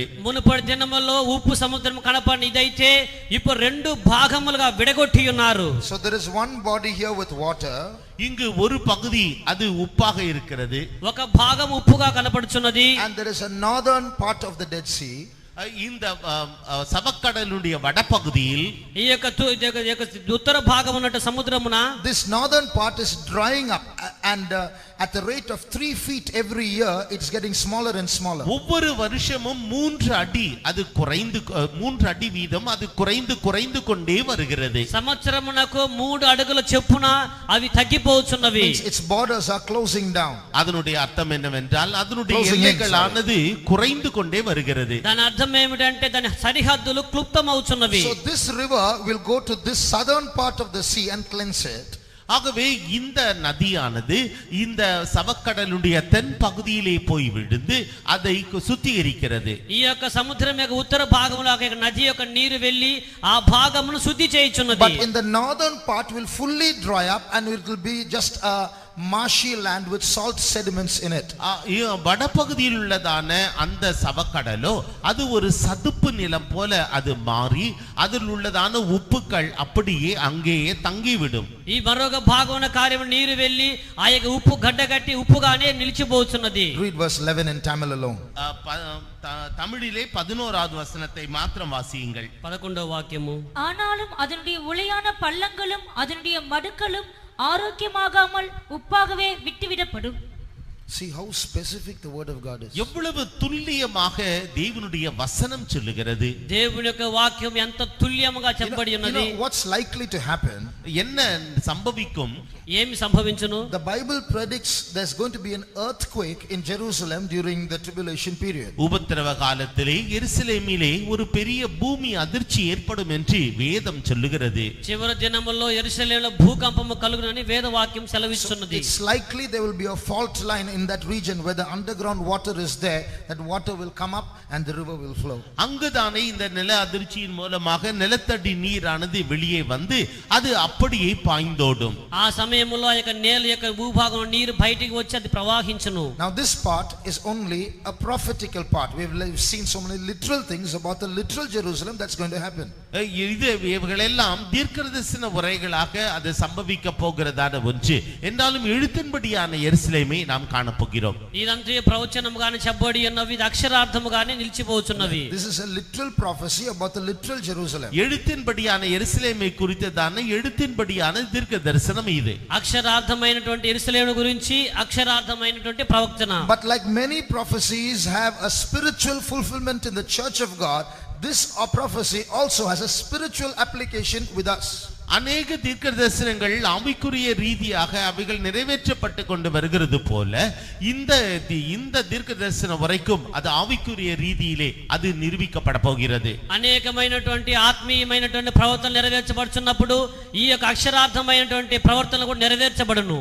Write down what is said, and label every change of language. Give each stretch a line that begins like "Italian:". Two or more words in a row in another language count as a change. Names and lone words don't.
Telugu: మునుపటి దినముల్లో ఉప్పు సముద్రం కనపడిన ఇదైతే ఇప్పుడు రెండు భాగములుగా విడగొట్టి ఉన్నారు.
English: So there is one body here with water.
Tamil: இங்கு ஒரு பகுதி அது உப்பாக இருக்கிறது,
Telugu: ఒక భాగం ఉప్పుగా కనపడుచున్నది.
English: And there is a northern part of the Dead Sea.
Tamil: இந்த சவக்கடலுடைய வடபகுதியில்
Telugu: ఈ యొక్క ఉత్తర భాగం ఉన్నట్టు సముద్రమున
English: this northern part is drying up and at the rate of 3 feet every year it's getting smaller and smaller.
Tamil: ஒவ்வொரு வருஷமும் 3 அடி அது குறைந்து 3 அடி வீதம் அது குறைந்து கொண்டே வருகிறது.
Telugu: సంవత్సరమునకు 3 అడుగుల చొప్పున అవి తగ్గిపోతున్నవి.
English: Its borders are closing down.
Tamil: அதனுடைய அர்த்தம் என்னவென்றால் அதனுடைய எல்லைகளானது குறைந்து கொண்டே வருகிறது.
Telugu: దాని అర్థం ఏమిటంటే దాని సరిహద్దులు క్లుప్తమవుతున్నవి.
English: So this river will go to this southern part of the sea and cleanse it.
Tamil: ஆகவே இந்த நதியானது இந்த சவக்கடலுடைய தென் பகுதியிலே போய் விழுந்து அதை சுத்திகரிக்கிறது.
Telugu: ఈ యొక్క సముద్రం యొక్క ఉత్తర భాగంలో ఒక నది యొక్క నీరు వెళ్ళి ఆ భాగమును శుద్ధి చేయుచున్నది.
English: But in the northern part will fully dry up and it will be just a marshy land with salt sediments in it.
Tamil: வடபகுதியில் உள்ளதான அந்த சவக்கடலோ அது ஒரு சதுப்பு நிலம் போல அது மாறி அதில் உள்ளதான உப்புக்கள் அப்படியே அங்கேயே தங்கிவிடும்.
Telugu: ఈ మరొక భాగమున కార్యము నీరు వెళ్ళి ఆ యొక్క ఉప్పు గడ్డగట్టి ఉప్పుగానే నిలిచిపోతున్నది.
English: Read verse 11 in Tamil alone.
Tamil: தமிழிலே 11வது வசனத்தை மாத்திரம் வாசியுங்கள்.
Telugu: 11వ వాక్యము.
Tamil: ஆனாலும் அதனுடைய உளையான பள்ளங்களும் அதனுடைய மடுக்களும் ஆரோக்கியமாகாமல் உப்பாகவே விட்டுவிடப்படும்.
English: See how specific the word of God is.
Tamil: எவ்வளவு துல்லியமாக தேவனுடைய வசனம் சொல்லுகிறது.
Telugu: దేవుని యొక్క వాక్యం ఎంత తుల్యముగా చెప్పబడి ఉన్నది.
English: What's likely to happen?
Tamil: என்ன சம்பவிக்கும்?
Telugu: ఏమి సంభవించును?
English: The Bible predicts there's going to be an earthquake in Jerusalem during the tribulation period.
Tamil: உபத்திரவ காலத்திலே எருசலேமிலே ஒரு பெரிய பூமி அதிர்ச்சி ஏற்படும் என்று வேதம் சொல்லுகிறது.
Telugu: చివరి దినముల్లో యెరూషలేములో భూకంపము కలుగునని వేద వాక్యం సెలవిస్తున్నది.
English: It's likely there will be a fault line in that region where the underground water is there, that water will come up and the river will flow.
Tamil: அங்குதானே இந்த நில அதிர்ச்சியின் மூலமாக நிலத்தடி நீரானது வெளியே வந்து அது அப்படியே பாய்ந்தோடும்.
Telugu: ఆ సమయంలో ఆ యొక్క నేల యొక్క భూభాగం నీరు బయటికి వచ్చి అది ప్రవాహించును.
English: Now this part is only a prophetical part. We've seen so many literal things about the literal Jerusalem that's going to happen.
Tamil: இது இவைகளெல்லாம் தீர்க்கதரிசன உரைகளாக அது சம்பவிக்க போகிறதான ஒன்று. என்றாலும் எழுத்தின்படியான எருசலேமை நாம் காணப்போகிறோம்.
Telugu: ఇదంతా ప్రవచనముగానే చెప్పబడి ఉన్నవి, ఇది అక్షరార్థముగానే నిలిచిపోతున్నవి.
English: This is a literal prophecy about the literal Jerusalem.
Tamil: எழுத்தின்படியான எருசலேமை குறித்ததான எழுத்தின்படியான தீர்க்க தரிசனம் இது.
Telugu: అక్షరార్థమైనటువంటి యెరూషలేము గురించి అక్షరార్థమైనటువంటి ప్రవచన.
English: But like many prophecies have a spiritual fulfillment in the church of God, this prophecy also has a spiritual application with us.
Tamil: அநேக தீர்க்க தரிசனங்கள் ஆவிக்குரிய ரீதியாக அவைகள் நிறைவேற்றப்பட்டு கொண்டு வருகிறது போல இந்த தீர்க்க தரிசனம் வரைக்கும் அது ஆவிக்குரிய ரீதியிலே அது நிரூபிக்கப்பட போகிறது.
Telugu: అనేకమైనటువంటి ఆత్మీయమైనటువంటి ప్రవర్తనలు నెరవేర్చబడుతున్నప్పుడు ఈ యొక్క అక్షరార్థమైనటువంటి ప్రవర్తనలు కూడా నెరవేర్చబడును.